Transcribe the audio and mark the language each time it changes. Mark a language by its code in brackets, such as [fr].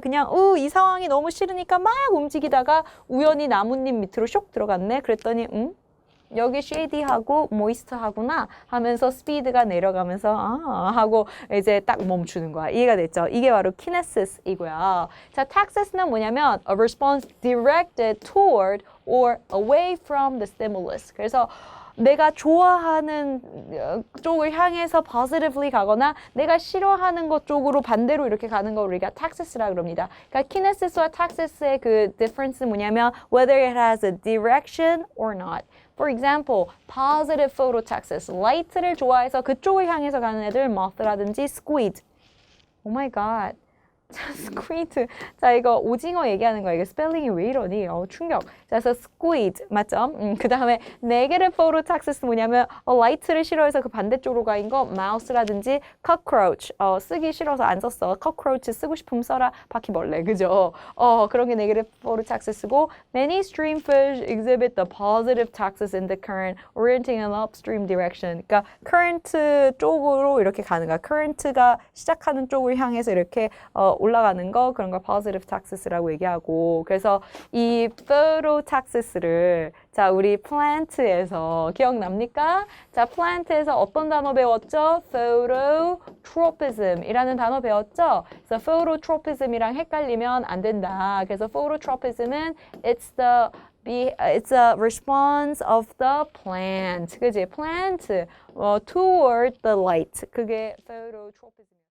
[ko] 그냥 이 상황이 너무 싫으니까 막 움직이다가 우연히 나뭇잎 밑으로 쇽 들어갔네. 그랬더니 여기 shady하고 moist하구나 하면서 speed가 내려가면서 하고 이제 딱 멈추는 거야. 이해가 됐죠? 이게 바로 kinesis이고요. 자, taxis는 뭐냐면 [en] a response directed toward or away from the stimulus. [ko] 그래서 내가 좋아하는 쪽을 향해서 positively 가거나 내가 싫어하는 것 쪽으로 반대로 이렇게 가는 걸 우리가 taxis라 그럽니다. 그러니까 kinesis와 taxis의 그 difference는 뭐냐면 [en] whether it has a direction or not. For example, positive phototaxis. [ko] light를 좋아해서 그쪽을 향해서 가는 애들 moth라든지 squid. [en] Oh my god. [ko] 자, [en] squid. [ko] 자, 이거 오징어 얘기하는 거야. 이게 스펠링이 왜 이러니? 충격. 자, 그래서 squid. 맞죠? 그 다음에 negative phototaxis 뭐냐면 light를 싫어해서 그 반대쪽으로 가인 거 mouse라든지 cockroach. 쓰기 싫어서 안 썼어. cockroach 쓰고 싶으면 써라. 바퀴벌레. 그죠? 그런 게 negative phototaxis고 [en] many stream fish exhibit the positive taxis in the current orienting in upstream direction. [ko] 그러니까 current 쪽으로 이렇게 가는 거야. current가 시작하는 쪽을 향해서 이렇게 올라가는 거 그런 걸 positive taxis라고 얘기하고 그래서 이 phototaxis를 자 우리 plant에서 기억납니까? 자 plant에서 어떤 단어 배웠죠? phototropism이라는 단어 배웠죠? 그래서 phototropism이랑 헷갈리면 안 된다. 그래서 phototropism은 [en] it's a response of the plant. [ko] 그지? [en] plant toward the light. [ko] 그게 phototropism.